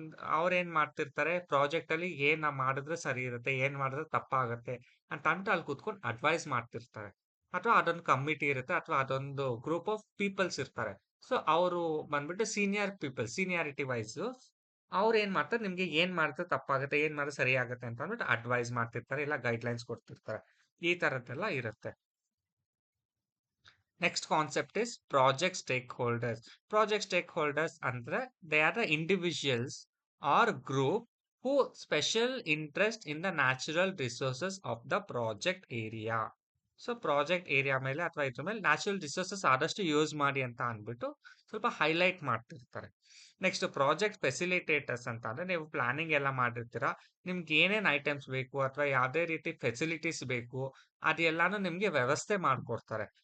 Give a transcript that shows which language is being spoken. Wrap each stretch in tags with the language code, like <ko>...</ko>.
<kn>ಅವ್ರೇನ್ ಮಾಡ್ತಿರ್ತಾರೆ, ಪ್ರಾಜೆಕ್ಟ್ ಅಲ್ಲಿ ಏನ್ ಮಾಡಿದ್ರೆ ಸರಿ ಇರುತ್ತೆ, ಏನ್ ಮಾಡಿದ್ರೆ ತಪ್ಪಾಗತ್ತೆ ಅಂತ ಅಂದ್ಬಿಟ್ಟು ಅಲ್ಲಿ ಕೂತ್ಕೊಂಡು ಅಡ್ವೈಸ್ ಮಾಡ್ತಿರ್ತಾರೆ. ಅಥವಾ ಅದೊಂದು ಕಮಿಟಿ ಇರುತ್ತೆ, ಅಥವಾ ಅದೊಂದು ಗ್ರೂಪ್ ಆಫ್ ಪೀಪಲ್ಸ್ ಇರ್ತಾರೆ. ಸೊ ಅವರು ಬಂದ್ಬಿಟ್ಟು ಸೀನಿಯರ್ ಪೀಪಲ್, ಸೀನಿಯಾರಿಟಿ ವೈಸ್ ಅವ್ರೇನ್ ಮಾಡ್ತಾರೆ, ನಿಮ್ಗೆ ಏನ್ ಮಾಡಿದ್ರೆ ತಪ್ಪಾಗುತ್ತೆ, ಏನ್ ಮಾಡಿದ್ರೆ ಸರಿ ಆಗುತ್ತೆ ಅಂತ ಅಂದ್ಬಿಟ್ಟು ಅಡ್ವೈಸ್ ಮಾಡ್ತಿರ್ತಾರೆ, ಇಲ್ಲ ಗೈಡ್‌ಲೈನ್ಸ್ ಕೊಡ್ತಿರ್ತಾರೆ. ಈ ತರದ್ದೆಲ್ಲ ಇರುತ್ತೆ.</kn> <en>Next concept is project stakeholders. Project stakeholders andre they are the individuals or group who special interest in the natural resources of the project area.</en> <kn>So project area ಮೇಲೆ ಅಥವಾ ಇದ್ರ ಮೇಲೆ ನ್ಯಾಚುರಲ್ ರಿಸೋರ್ಸಸ್ ಆದಷ್ಟು use ಮಾಡಿ ಅಂತ ಅಂದ್ಬಿಟ್ಟು ಸ್ವಲ್ಪ highlight ಮಾಡ್ತಿರ್ತಾರೆ. ನೆಕ್ಸ್ಟ್ ಪ್ರಾಜೆಕ್ಟ್ ಫೆಸಿಲಿಟೇಟರ್ಸ್ ಅಂತ ಅಂದ್ರೆ ನೀವು ಪ್ಲಾನಿಂಗ್ ಎಲ್ಲ ಮಾಡಿರ್ತೀರಾ, ನಿಮ್ಗೆ ಏನೇನ್ ಐಟಮ್ಸ್ ಬೇಕು ಅಥವಾ ಯಾವ್ದೇ ರೀತಿ ಫೆಸಿಲಿಟೀಸ್ ಬೇಕು ಅದೆಲ್ಲಾನು ನಿಮ್ಗೆ ವ್ಯವಸ್ಥೆ ಮಾಡ್ಕೊಡ್ತಾರೆ.</kn>